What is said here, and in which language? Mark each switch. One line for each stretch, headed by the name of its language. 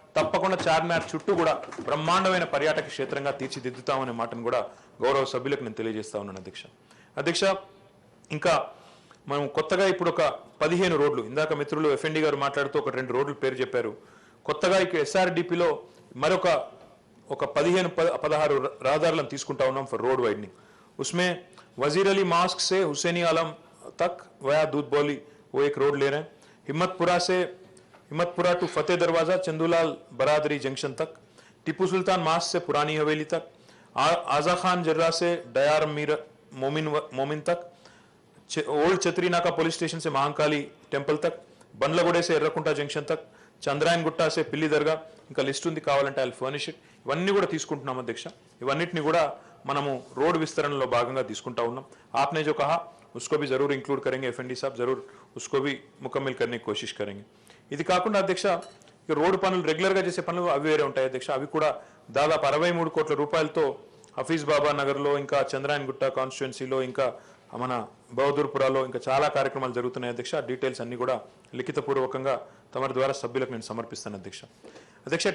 Telugu: తప్పకుండా చార్మినార్ చుట్టూ కూడా బ్రహ్మాండమైన పర్యాటక క్షేత్రంగా తీర్చిదిద్దుతామనే మాటను కూడా గౌరవ సభ్యులకు నేను తెలియజేస్తా ఉన్నాను అధ్యక్ష. ఇంకా మనం కొత్తగా ఇప్పుడు ఒక 15 రోడ్లు, ఇందాక మిత్రులు ఎఫ్ఎండి గారు మాట్లాడుతూ ఒక 2 రోడ్లు పేరు చెప్పారు. కొత్తగా ఇక్కడ ఎస్ఆర్డిపిలో మరొక 15-16 రహదారులను తీసుకుంటా ఉన్నాం
English: For road widening.
Hindi: उसमें वजीर अली मास्क से हुसैनी आलम तक वया दूध बोली वो एक रोड ले रहे हैं. हिम्मतपुरा टू फतेह दरवाजा चंदूलाल बरादरी जंक्शन तक, टिप्पू सुल्तान मास्क से पुरानी हवेली तक, आजा खान जर्रा से डयार मीर मोमिन तक, ओल्ड छतरीनाका पुलिस स्टेशन से महाकाली टेंपल तक, बंडलगुडे से ఎర్రకుంట జంక్షన్ तक, చంద్రాయన్ గుట్ట से పిల్లి దర్గా.
Telugu: ఇంకా లిస్ట్ ఉంది, కావాలంటే
English: I will furnish it.
Telugu: ఇవన్నీ కూడా తీసుకుంటున్నాం అధ్యక్ష. ఇవన్నిటిని కూడా మనము రోడ్ విస్తరణలో భాగంగా తీసుకుంటా ఉన్నాం.
Hindi: आपने जो कहा उसको भी जरूर इंक्लूड करेंगे एफएनडी साहब, जरूर उसको भी मुकम्मल करने की कोशिश करेंगे.
Telugu: ఇది కాకుండా అధ్యక్ష రోడ్డు పనులు రెగ్యులర్ గా చేసే పనులు అవి వేరే ఉంటాయి అధ్యక్ష. అవి కూడా దాదాపు 63 కోట్ల రూపాయలతో హఫీజ్ బాబా నగర్లో, ఇంకా చంద్రాయన్ గుట్ట కాన్స్టిట్యుయెన్సీలో, ఇంకా మన బహదూర్పురాలో ఇంకా చాలా కార్యక్రమాలు జరుగుతున్నాయి అధ్యక్ష. డీటెయిల్స్ అన్ని కూడా లిఖితపూర్వకంగా తమ ద్వారా సభ్యులకు నేను సమర్పిస్తాను అధ్యక్ష.